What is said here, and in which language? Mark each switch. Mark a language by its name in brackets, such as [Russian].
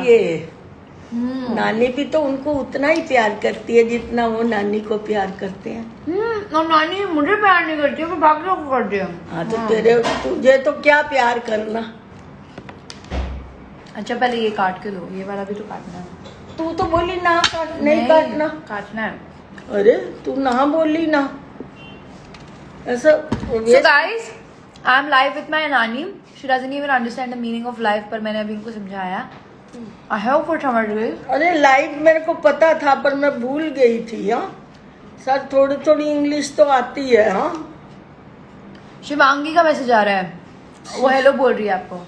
[Hindi] लिए नानी भी तो उनको उतना ही प्यार करती है जितना वो नानी को प्यार करते हैं। और नानी मुझे प्यार नहीं करती है, वो बाकी लोग को करती है। हाँ तो तुझे तो क्या प्यार करना। अच्छा पहले ये काट के दो, ये वाला भी तो काटना है। तू तो बोली ना काट, नहीं काटना। काटना है। अरे तू ना बोली ना ऐसा। [English] So guys, I'm live with my nani. She doesn't even understand the meaning of life, [Hindi] पर मैंने अभी उनको समझाया। [English] I hope for [Hindi] समझ गई। अरे लाइव मेरे को पता था, पर मैं भूल गई थी। हाँ सर, थोड़ी थोड़ी इंग्लिश तो आती है। हाँ, शिवांगी का मैसेज आ रहा है, वो हेलो बोल रही है आपको।